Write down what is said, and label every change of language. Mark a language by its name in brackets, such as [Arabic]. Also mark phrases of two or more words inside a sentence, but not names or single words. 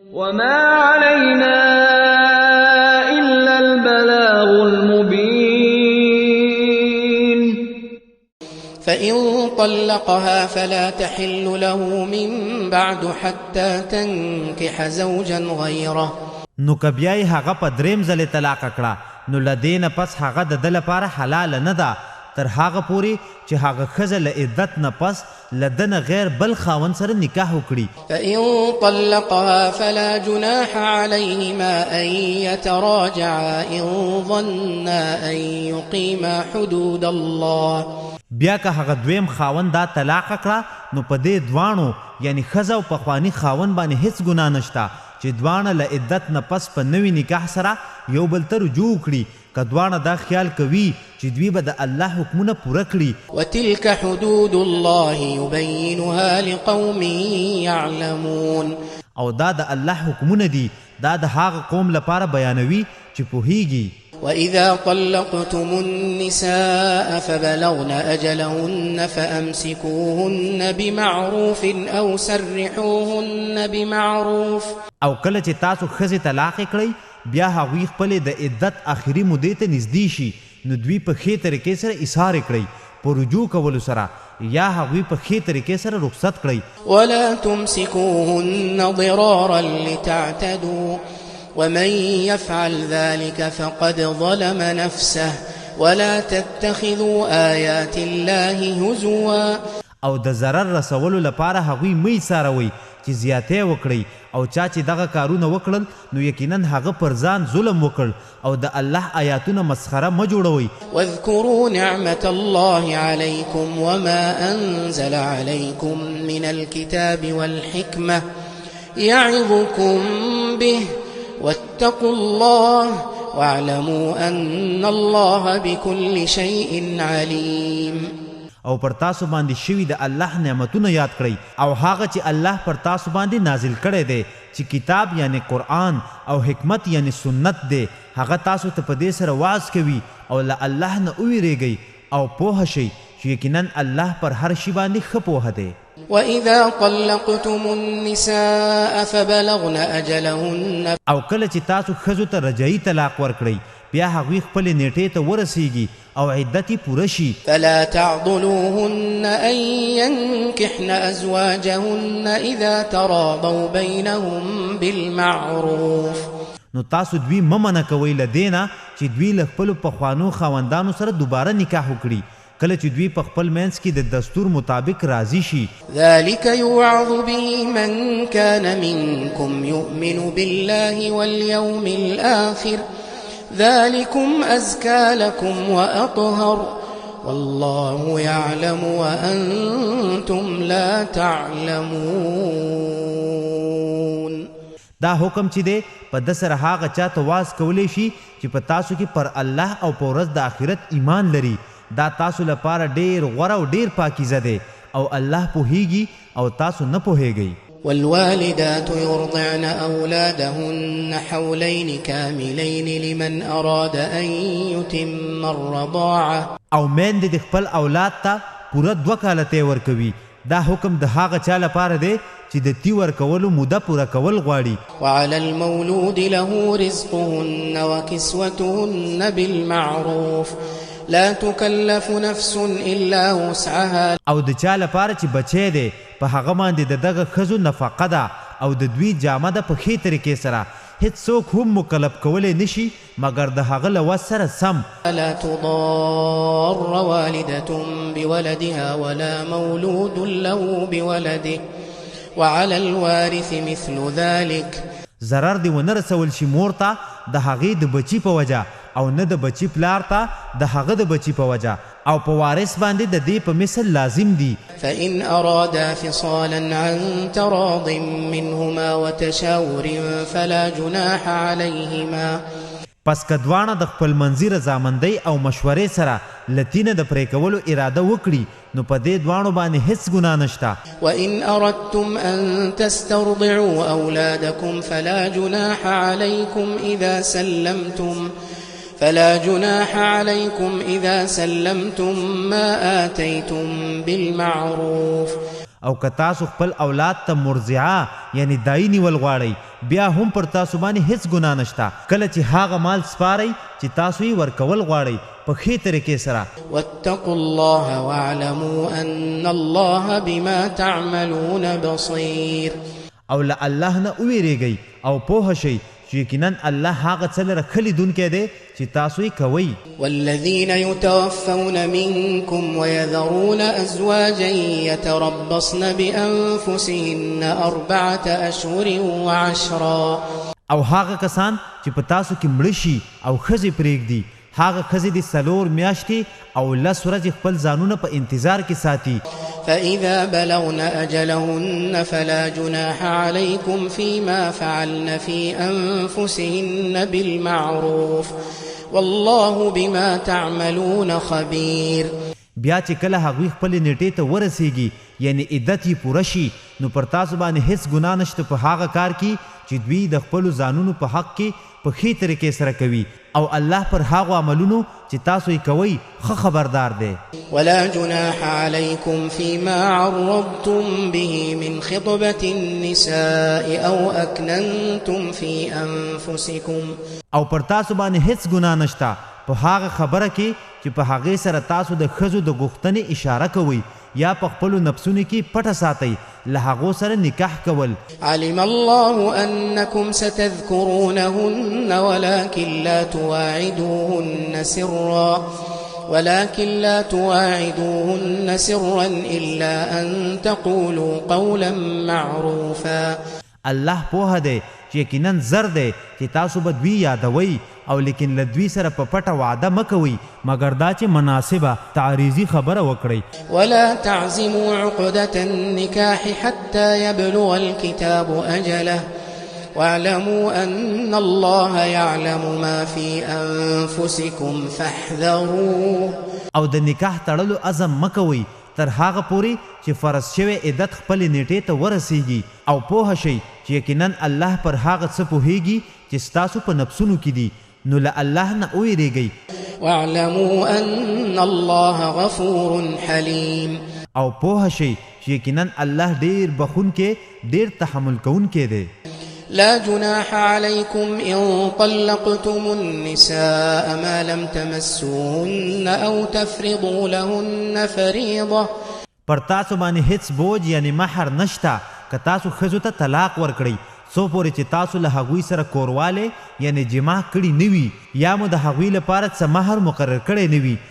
[Arabic] وما علينا إلا البلاغ المبين فإن طلقها فلا تحل له من بعد حتى تنكح زوجا غيره. [Pashto] نو کبیای هغه په دریم ځلې طلاق کړه نو لدین پس هغه د ده لپاره حلال نه ده تر هغه پورې چې هغه ښځه له عدت نه پس له ده نه غیر بل خاوند سره نکاح وکړي. [Arabic] فإن طلقها فلا جناح عليهما أن يتراجعا إن ظنا أن يقيما حدود الله. [Pashto] بیا که هغه دویم خاوند دا طلاق کړه نو په دې دواړو یعنی ښځه او پخواني خاوند باندې هیڅ ګناه نشته چې دواړه له عدت نه پس په نوي نکاح سره یو بل ته رجوع وکړي که دواړه دا خیال کوي چې دوی به د الله حکمونه پوره کړي. [Arabic] وتلك حدود الله يبينها لقوم يعلمون. [Pashto] او دا د الله حکمونه دي دا د هغه قوم لپاره بیانوي چې پوهیږي. [Arabic] وإذا طلقتم النساء فبلغن أجلهن فأمسكوهن بمعروف أو سرحوهن بمعروف. [Pashto] او کله چې تاسو ښځې طلاق کړئ بیا هغوی خپلې د عدت آخري مودې ته نږدې شي نو دوی په ښې طریقې سره اصحار کړئ په رجوع کولو سره یا هغوی په ښې طریقې سره رخصت کړئ. [Arabic] ولا تمسكوهن ضرارا لتعتدوا ومن يفعل ذلك فقد ظلم نفسه ولا تتخذوا آيات الله هزوا. [Pashto] او د ضرر رسولو لپاره هغوی مه ایساروئ چې زیاتی وکړئ او چا چې دغه کارونه وکړل نو یقینا هغه پر ځان ظلم وکړ او د الله آیاتونه مسخره مه جوړوئ. [Arabic] واذكروا نعمة الله عليكم وما أنزل عليكم من الكتاب والحكمة يعظكم به واتقوا الله واعلموا أن الله بكل شيء عليم. [Pashto] او پر تاسو باندې شوي د الله نعمتونه یاد کړئ او هغه چې الله پر تاسو باندې نازل کړی دی چې کتاب یعنی قرآن او حکمت یعنی سنت دی هغه تاسو ته په دې سره واعظ کوي او له الله نه وویریږئ او پوه شئ چې یقینا الله پر هر شي باندې ښه پوهه دی. [Arabic] وإذا طلقتم النساء فبلغن أجلهن. [Pashto] او کله چې تاسو ښځو ته رجعي طلاق ورکړئ بیا هغوی خپلې نیټې ته ورسیږي او عدت یې پوره شي. [Arabic] فلا تعضلوهن أن ينكحن أزواجهن إذا تراضوا بينهم بالمعروف. [Pashto] نو تاسو دوی مه منع کوئ له دې نه چې دوی له خپلو پخوانو خاوندانو سره دوباره نکاح وکړي کله چې دوی په خپل منځ کې د دستور مطابق راضي شي. [Arabic] ذلك يوعظ به من كان منكم يؤمن بالله واليوم الآخر ذلكم أزكى لكم وأطهر والله يعلم وأنتم لا تعلمون. [Pashto] دا حکم چې دی په ده سره هغه چا ته واز کولی شي چې په تاسو کې پر الله او په ورځ د آخرت ایمان لري دا تاسو لپاره ډیر غوره او ډیر پاکیزه دی او الله پوهیږي او تاسو نه پوهیږئ. [Arabic] والوالدات يرضعن أولادهن حولين كاملين لمن أراد أن يتم الرضاعة. [Pashto] او میندې د خپل اولاد ته پوره 2 کاله تی ورکوي دا حکم د هغه چا لپاره دی چې د تی ورکولو موده پوره کول غواړي. [Arabic] وعلى المولود له رزقهن وكسوتهن بالمعروف لا تكلف نفس إلا وسعها. [Pashto] او د چا لپاره چې بچی دی په هغه باندې د دغه ښځو نفقه ده او د دوی جامه ده په ښې طریقې سره هیڅوک هم مکلف کولی نشي مګر د هغه له وس سره سم. [Arabic] لا تضار والدة بولدها ولا مولود له بولده وعلى الوارث مثل ذلك. [Pashto] ضرر دی ونه رسول شي مور ته د هغې د بچي په وجه او نه د بچي پلار ته د هغه د بچي په وجه او په وارث باندې د دې په مثل لازم دي. [Arabic] فإن أرادا فصالا عن تراض منهما وتشاور فلا جناح عليهما. [Pashto] پس که دواړه د خپل منځي رضامندۍ او مشورې سره لتینه د پرې کولو اراده وکړي نو په دې دواړو باندې هیڅ ګناه نشته. [Arabic] وإن أردتم أن تسترضعوا أولادكم فلا جناح عليكم إذا سلمتم ما آتيتم بالمعروف. [Pashto] او که تاسو خپل اولاد ته مرضعه یعنی دای نیول غواړئ بیا هم پر تاسو باندې هیڅ ګناه نشته کله چې هغه مال سپارئ چې تاسو یې ورکول غواړئ په ښې طریقې سره. [Arabic] واتقوا الله واعلموا ان الله بما تعملون بصير. [Pashto] او له الله نه وویریږئ او پوه شئ چې یقینا الله هغه څه لره ښه لیدونکی دی چې تاسو یې کوئ. [Arabic] والذین یتوفون منکم ویذرون ازواجا یتربصن بانفسهن 4 اشهر وعشرا. [Pashto] او هغه کسان چې په تاسو کې مړه شي او ښځې پرېږدي هغه ښځې د 4 میاشتې او 10 ورځې خپل ځانونه په انتظار کې ساتي. [Arabic] فإذا بلغن أجلهن فلا جناح عليكم فيما فعلن في أنفسهن بالمعروف والله بما تعملون خبير. [Pashto] بیا چې کله هغوی خپلې نیټې ته ورسیږي یعنی عدت یې پوره شي نو پر تاسو باندې هیڅ ګناه نشته په هغه کار کې چې دوی د خپلو ځانونو په حق کې په ښې طریقې سره کوي او الله پر هغو عملونو چې تاسو یې کوئ ښه خبردار دی. [Arabic] ولا جناح عليكم فيما عرضتم به من خطبة النساء أو أكننتم في أنفسكم. [Pashto] او پر تاسو باندې هیڅ ګناه نشته په هغه خبره کې چې په هغې سره تاسو د ښځو د غوښتنې اشاره کوئ یا په خپلو نفسونو کې پټه ساتئ له هغو سره نکاح کول. [Arabic] علم الله أنكم ستذكرونهن ولكن لا تواعدوهن سرا إلا أن تقولوا قولا معروفا. [Pashto] الله پوه دی چې یقینا زر دی چې تاسو به دوی یادوئ او لیکن له دوی سره په پټه وعده مه کوئ مګر دا چې مناسبه تعریضي خبره وکړئ. [Arabic] ولا تعزموا عقدة النكاح حتى يبلغ الكتاب أجله واعلموا أن الله يعلم ما في أنفسكم فاحذروه. [Pashto] او د نکاح تړلو عزم مه کوئ تر هغه پورې چې فرض شوی عدت خپلې نیټې ته ورسیږي او پوه شئ چې یقینا الله پر هغه څه پوهیږي چې ستاسو په نفسونو کې دي نو له الله نه وویریږئ. [Arabic] واعلموا أن الله غفور حليم. [Pashto] او پوه شئ چې یقینا الله ډیر بخونکی ډیر تحمل کوونکی دی. [Arabic] لا جناح عليكم إن طلقتم النساء ما لم تمسوهن أو تفرضوا لهن فريضة. [Pashto] پر تاسو باندې هیڅ بوج یعنی مہر نشته که تاسو ښځو ته طلاق ورکړئ څو پورې چې تاسو له هغوی سره کوروالی یعنی جماع کړي نه وي یا مو د هغوی لپاره څه مهر مقرر کړی نه وي.